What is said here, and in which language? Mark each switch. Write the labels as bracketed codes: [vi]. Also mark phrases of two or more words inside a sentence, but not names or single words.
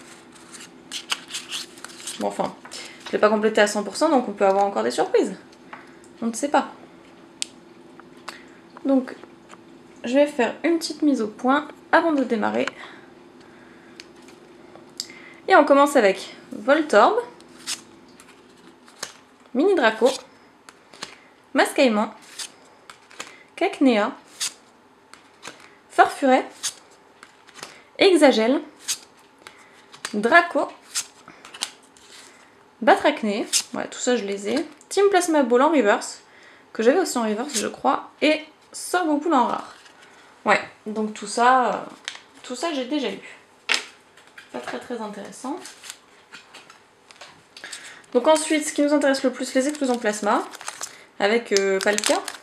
[fr] Bon, enfin, je ne l'ai pas complété à 100%, donc on peut avoir encore des surprises. On ne sait pas. Donc, je vais faire une petite mise au point avant de démarrer. Et on commence avec Voltorb, Mini Draco, Mascaïman, Cacnea, Farfuret, Hexagel, Draco, Batracné, ouais, tout ça je les ai. Team Plasma Ball en reverse, que j'avais aussi en reverse je crois, et Sorbopool en rare. Ouais, donc tout ça j'ai déjà eu. Pas très intéressant. Donc ensuite, ce qui nous intéresse le plus, les explosions plasma, avec Palkia.